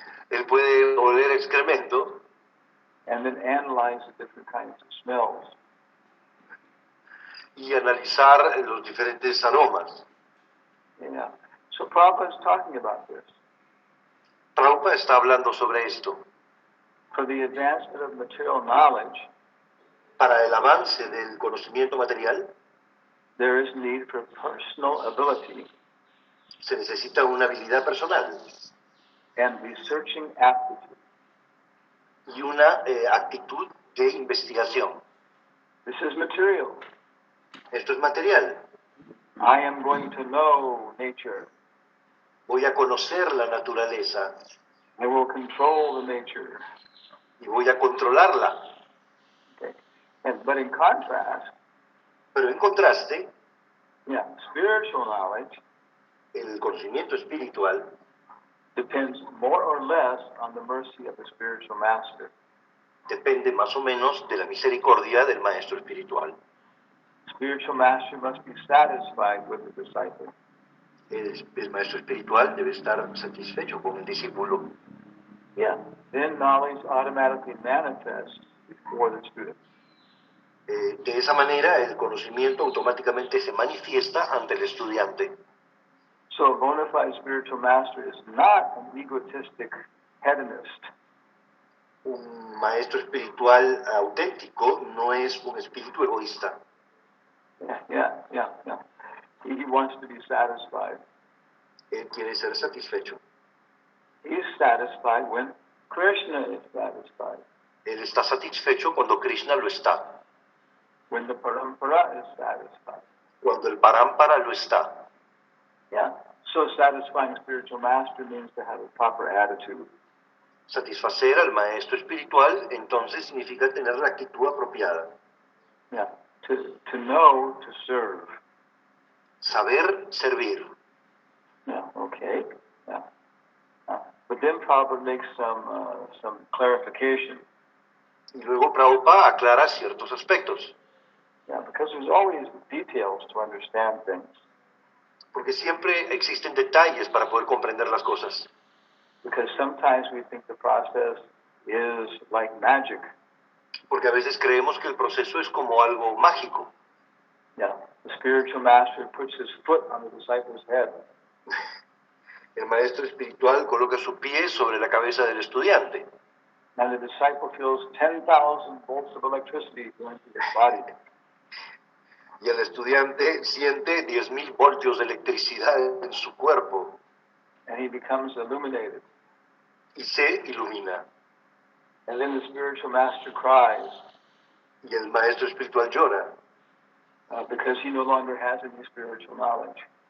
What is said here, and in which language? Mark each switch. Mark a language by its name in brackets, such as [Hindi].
[Spanish] Él puede oler excremento [English] And then analyze the different kinds of smells. [Spanish] y analizar los diferentes aromas. [English] Yeah. So Prabhupada is talking about this. [Spanish] Prabhupada está hablando sobre esto. [English] For the advancement of material knowledge, [Spanish] Para el avance del conocimiento material [English] there is need for personal ability [Spanish] se necesita una habilidad personal [English] and researching aptitude. [Spanish] y una actitud de investigación. [English] This is material. [Spanish] Esto es material. [English] I am going to know nature. [Spanish] Voy a conocer la naturaleza [English] I will control the nature. [Spanish] y voy a controlarla. [English] Okay. But in contrast, [Spanish] Pero en contraste, [English] yeah, spiritual knowledge [Spanish] el conocimiento espiritual [English] depends more or less on the mercy of the spiritual master. [Spanish] depende más o menos de la misericordia del maestro espiritual. [English] Spiritual master must be satisfied with the disciple. [Spanish] El maestro espiritual debe estar satisfecho con el discípulo. [English] Yeah. Then knowledge automatically manifests before the student. [Spanish] De esa manera, el conocimiento automáticamente se manifiesta ante el estudiante. [English] So a bona fide spiritual master is not an egotistic hedonist. [Spanish] Un maestro espiritual auténtico no es un espíritu egoísta. [English] Yeah. He wants to be satisfied. [Spanish] Él quiere ser satisfecho. [English] He's satisfied when Krishna is satisfied, [Spanish] Él está satisfecho cuando Krishna lo está, [English] when the parampara is satisfied. [Spanish] cuando el parámpara lo está. [English] Yeah. So satisfying spiritual master means to have a proper attitude. [Spanish] Satisfacer al maestro espiritual entonces significa tener la actitud apropiada. [English] Yeah. To know to serve. [Spanish] Saber servir. [English] Yeah. Okay. Yeah. But then Prabhupada makes some clarification. [Spanish] Y luego Prabhupada aclara ciertos aspectos, [English] Yeah, because there's always details to understand things. [Spanish] porque siempre existen detalles para poder comprender las cosas. [English] Because sometimes we think the process is like magic. [Spanish] Porque a veces creemos que el proceso es como algo mágico. [English] Yeah, the spiritual master puts his foot on the disciple's head. [Spanish] El maestro espiritual coloca su pie sobre la cabeza del estudiante [English] And the disciple feels 10,000 volts of electricity going through his body. [Spanish] y el estudiante siente 10,000 voltios de electricidad en su cuerpo [English] And he becomes illuminated. [Spanish] y se ilumina. [English] And then the spiritual master cries [Spanish] Y el maestro espiritual llora [English] because he no longer has any spiritual knowledge.